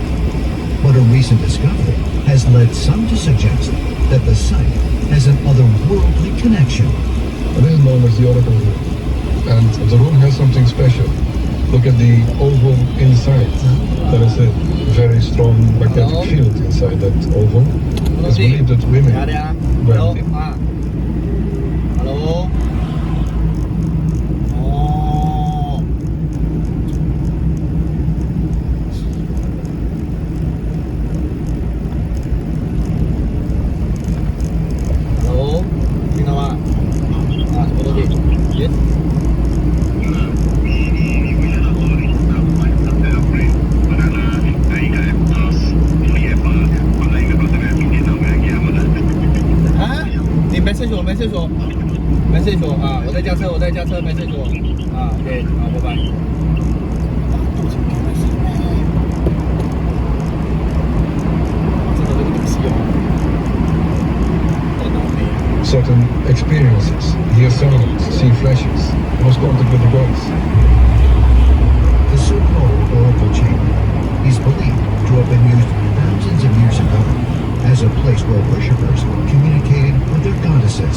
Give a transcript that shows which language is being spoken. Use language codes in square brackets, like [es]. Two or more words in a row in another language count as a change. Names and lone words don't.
[en] But a recent recent discovery has led some to suggest that the site has an otherworldly connection. This is known as the Oracle Room. And the room has something special. Look at the oval inside. There is a very strong magnetic field inside that oval. It's believed that women [th] เดี๋ยว [en] wear [th] ฮัลโหล [en] it. [th] ฮัลโหลอ๋อ ฮัลโหลพี่นาวะโทษทีเย็ด [zh] 啊，你message 我，message 我，message 我啊！我在驾车，message 我啊。OK，好，拜拜。真的这个东西哦，在哪里？ [en] Certain experiences, hear sounds, see flashes, lost contact with the gods. The so-called Oracle Chamber is believed to have been used thousands of years ago as a place where worshippers communicated with their goddesses.